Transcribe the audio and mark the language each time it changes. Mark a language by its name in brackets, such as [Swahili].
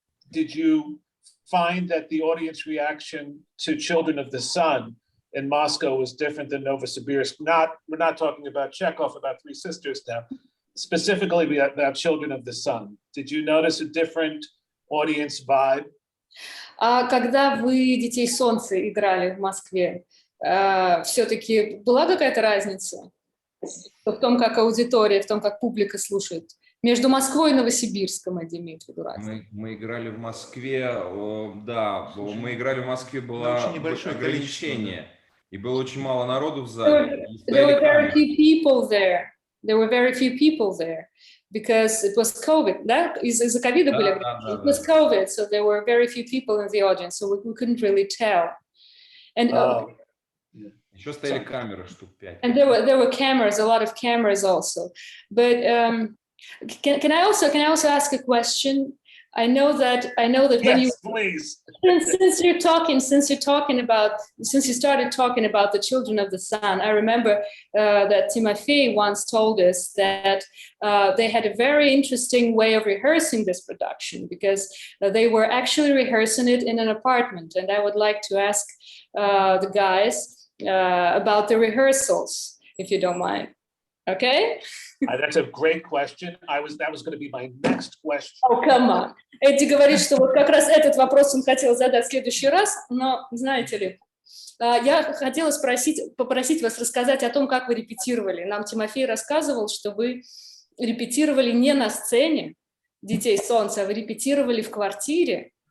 [English] Did you find that the audience reaction to Children of the Sun in Moscow was different than Novosibirsk? We're not talking about Chekhov, about Three Sisters now, specifically about Children of the Sun. Did you notice a different audience vibe? [Russian] А когда вы «Детей солнца» играли в Москве, все-таки была какая-то разница в том, как аудитория, в том, как публика слушает? Между Москвой и Новосибирском, я имею в виду разницу. Мы играли в Москве, да, мы играли в Москве, было ограничение, и было очень мало народу в зале. [English] There were very few people there. There were very few people there because it was COVID. [Russian] Да? Из-за ковида были ограничения. [English] It was COVID, so there were very few people in the audience, so we couldn't really tell. And [Russian] еще стояли камеры штук 5. [English] And there were cameras, a lot of cameras also. But can I also ask a question? I know that when yes, please. since you started talking about the Children of the Sun, I remember that Timofey once told us that they had a very interesting way of rehearsing this production because they were actually rehearsing it in an apartment. And I would like to ask the guys about the rehearsals, if you don't mind. Okay? That's a great question. That was going to be my next question. Oh, come on. [Russian] Эдди говорит, что вот как раз этот вопрос он хотел задать в следующий раз, но, знаете ли, я хотела попросить вас рассказать о том, как вы репетировали. Нам Тимофей рассказывал, что вы репетировали не на сцене «Детей солнца», а вы репетировали в квартире.